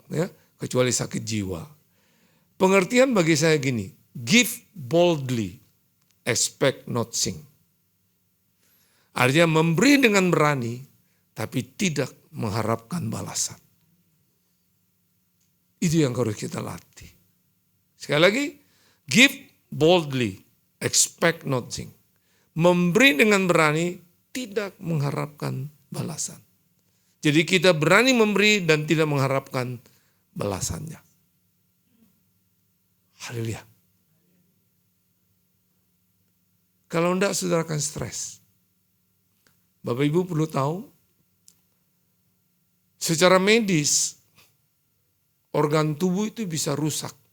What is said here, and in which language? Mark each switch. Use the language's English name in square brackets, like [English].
[Indonesian] Ya, kecuali sakit jiwa. Pengertian bagi saya gini, [English] give boldly, expect not sing. [Indonesian] Artinya memberi dengan berani, tapi tidak mengharapkan balasan. Itu yang harus kita latih. Sekali lagi, [English] give boldly, expect nothing. [Indonesian] Memberi dengan berani, tidak mengharapkan balasan. Jadi kita berani memberi dan tidak mengharapkan balasannya. Haleluya. Kalau enggak, saudara akan stres. Bapak Ibu perlu tahu, secara medis, organ tubuh itu bisa rusak.